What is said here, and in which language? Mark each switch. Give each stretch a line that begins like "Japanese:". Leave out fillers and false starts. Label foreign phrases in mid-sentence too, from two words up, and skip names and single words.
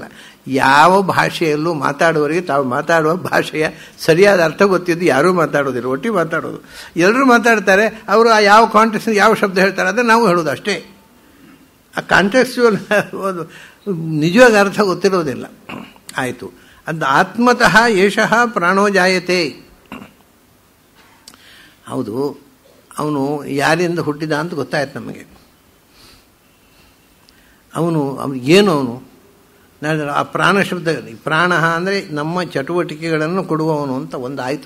Kannada: ಯಾವ ಭಾಷೆಯಲ್ಲೂ ಮಾತಾಡುವವರಿಗೆ ತಾವು ಮಾತಾಡುವ ಭಾಷೆಯ ಸರಿಯಾದ ಅರ್ಥ ಗೊತ್ತಿದ್ದು ಯಾರೂ ಮಾತಾಡೋದಿಲ್ಲ, ಒಟ್ಟಿಗೆ ಮಾತಾಡೋದು. ಎಲ್ಲರೂ ಮಾತಾಡ್ತಾರೆ, ಅವರು ಆ ಯಾವ ಕಾಂಟೆಕ್ಸ್ಟ್ ಯಾವ ಶಬ್ದ ಹೇಳ್ತಾರೆ ಅದನ್ನು ನಾವು ಹೇಳೋದು ಅಷ್ಟೇ. ಆ ಕಾಂಟೆಕ್ಸ್ಚುವಲ್ ನಿಜವಾಗಿ ಅರ್ಥ ಗೊತ್ತಿರೋದಿಲ್ಲ. ಆಯಿತು, ಅದು
Sanskrit: ಆತ್ಮತಃ ಏಷಃ ಪ್ರಾಣೋ ಜಾಯತೆ.
Kannada: ಹೌದು, ಅವನು ಯಾರಿಂದ ಹುಟ್ಟಿದ ಅಂತ ಗೊತ್ತಾಯ್ತು ನಮಗೆ. ಅವನು ಏನು ಆ ಪ್ರಾಣ ಶಬ್ದ, ಪ್ರಾಣ ಅಂದರೆ ನಮ್ಮ ಚಟುವಟಿಕೆಗಳನ್ನು ಕೊಡುವವನು ಅಂತ ಒಂದು ಆಯಿತು.